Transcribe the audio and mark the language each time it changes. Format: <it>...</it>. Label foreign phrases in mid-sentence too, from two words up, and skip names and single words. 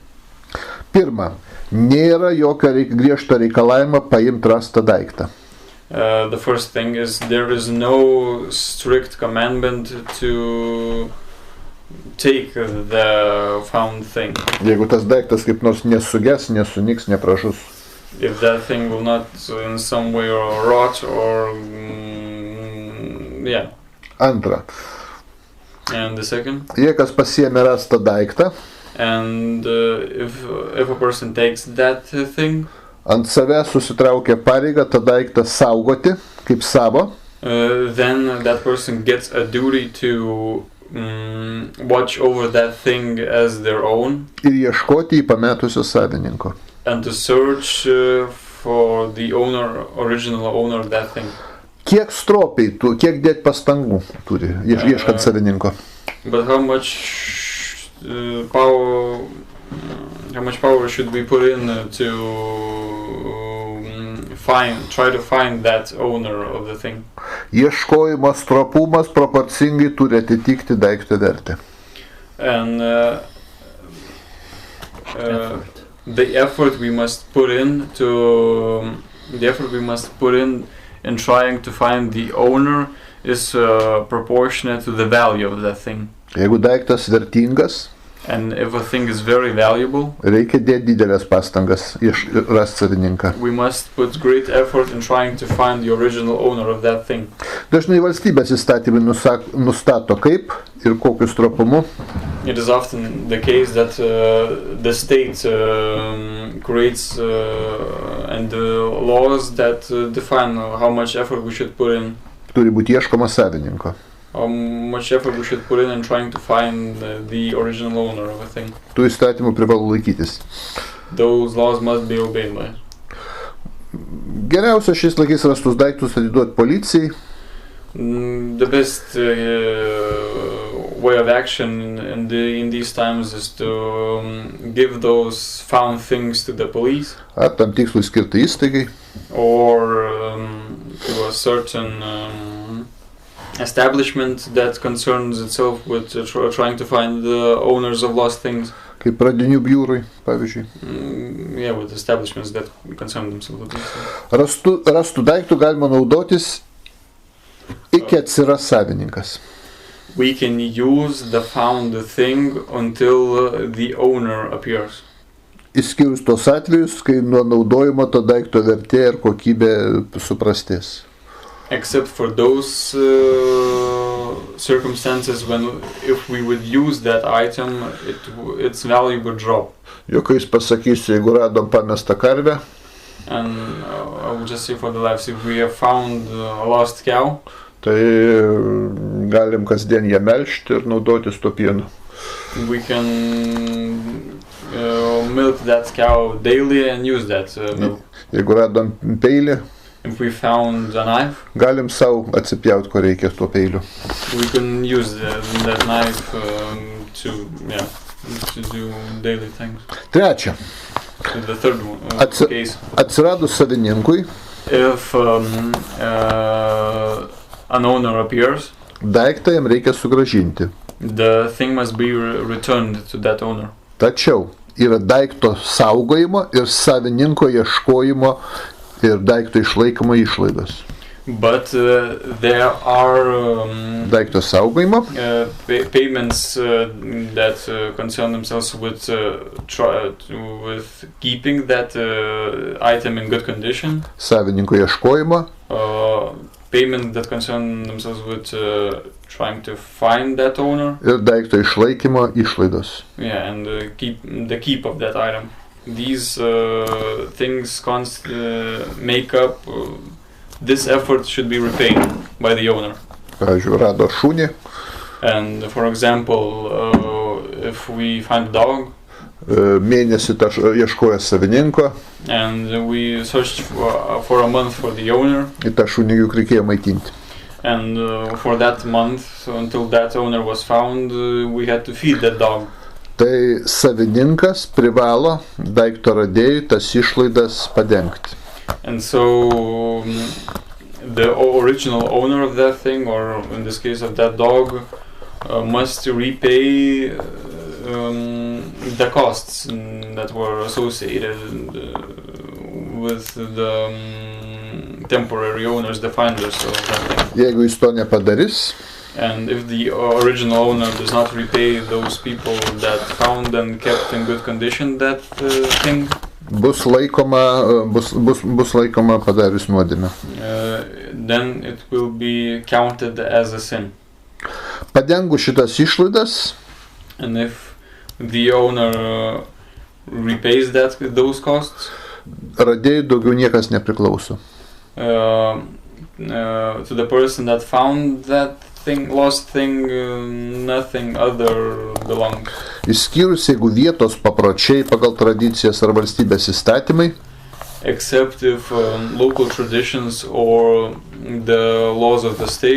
<lt>Pirma, nėra jokio griežto reikalavimo paimti rastą daiktą.</lt> <en>The first thing is there is no strict commandment to take the found thing.</en> <lt>Jeigu tas daiktas kaip nors nesuges, nesuniks, nepražus.</lt> <en>If that thing will not in some way rot or yeah.</en> <lt>Antra.</lt> <en>And the second.</en> <lt>Jei kas pasiėmė rastą daiktą,</lt> <en>and if a person takes that thing,</en> <lt>ant savęs susitraukia pareigą tą daiktą saugoti kaip savo,</lt> <en>then that person gets a duty to watch over that thing as their own.</en> <lt>Ir ieškoti jį pametusio savininko.</lt> <en>And to search for the original owner of that thing.</en> <lt>Kiek stropiai, kiek dėt pastangų turi ieškant savininko.</lt> <en>But how much power should we put in to try to find that owner of the thing?</en> <lt>Ieškojimo stropumas proporcingai turi atitikti daikto vertę.</lt> <en>And the effort we must put in in trying to find the owner is proportionate to the value of that thing.</en> <lt>Jeigu daiktas vertingas,</lt> <en>and if a thing is very valuable,</en> <lt>reikia dėti didelės pastangas rasti savininką.</lt> <en>We must put great effort in trying to find the original owner of that thing.</en> <lt>Dažnai valstybės įstatymai nustato kaip ir kokiu stropumu.</lt> <en>It is often the case that the state creates and laws that define how much effort we should put in.</en> <lt>Turi būti ieškoma savininko.</lt> <en>How much effort we should put in trying to find the original owner of a thing.</en> <lt>Tų įstatymų privalu laikytis.</lt> <en>Those laws must be obeyed by.</en> <lt>Geriausia šiais laikais rastus daiktus atiduoti policijai.</lt> <en>The best way of action in these times is to give those found things to the police.</en> <lt>Ar tam tikslui skirtai įstaigai.</lt> <en>Or to a certain establishment that concerns itself with trying to find the owners of lost things.</en> <lt>Kaip pradinių biurui, pavyzdžiui.</lt> <en>Yeah, with establishments that concern themselves with this.</en> <lt>Rastų daiktų galima naudotis iki atsiras savininkas.</lt> <en>We can use the found thing until the owner appears.</en> <lt>Išskyrus tos atvejus, kai nuo naudojimo to daikto vertė ir kokybė suprastės.</lt> <en>Except for those circumstances when if we would use that item, its value would drop.</en> <lt>Juokais pasakysiu, jeigu radom pamestą karvę.</lt> <en>And I would just say for the lives, if we have found a lost cow,</en> <lt>tai galim kasdien ją melžti ir naudotis to pienu.</lt> <en>We can milk that cow daily and use that milk.</en> <lt>Jeigu radom peilį,</lt> <en>if we found a knife,</en> <lt>galim savo atsipjaut, ko reikia tuo peiliu.</lt> <en>We can use that knife to do daily things.</en> <lt>Trečia.</lt> <en>The third one, case.</en> <lt>Atsiradus savininkui,</lt> <en>if an owner appears,</en> <lt>daiktą jam reikia sugrąžinti.</lt> <en>The thing must be returned to that owner.</en> <lt>Tačiau yra daikto saugojimo ir savininko ieškojimo ir daikto išlaikymo išlaidos.</lt> <en>But there are</en> <lt>daikto saugojimo</lt> <en>payments that concern themselves with keeping that item in good condition.</en> <lt>Savininko ieškojimo.</lt> <en>Payment that concern themselves with trying to find that owner.</en> <lt>Ir daikto išlaikymo išlaidos.</lt> <en>Yeah, and the keep of that item. These things make up. This effort should be repaid by the owner.</en> <lt>Pavyzdžiui, rado šunį.</lt> <en>And for example, if we find a dog.</en> <lt>Mėnesį ieškoja savininko.</lt> <en>And we searched for a month for the owner.</en> <lt>Ir tą šunį juk reikėjo maitinti.</lt> <en>And for that month, until that owner was found, we had to feed that dog.</en> <lt>Tai savininkas privalo daikto radėjui tas išlaidas padengti.</lt> <en>And so the original owner of that thing, or in this case of that dog, must repay the costs that were associated with the temporary owners, the finders of that thing.</en> <lt>Jeigu jis to nepadarys,</lt> <en>And if the original owner does not repay those people that found and kept in good condition that thing,</en> <lt>bus laikoma padarius nuodėmę.</lt> <en>then it will be counted as a sin.</en> <lt>Padengus šitas išlaidas,</lt> <en>And if the owner repays those costs,</en> <lt>radėjui daugiau niekas nepriklauso.</lt> <en>to the person that found that lost thing, nothing other belongs.</en> <lt>Išskyrus, jeigu vietos papročiai pagal tradicijas ar valstybės įstatymai,</lt> <en>Except if local traditions or the laws of the state</en>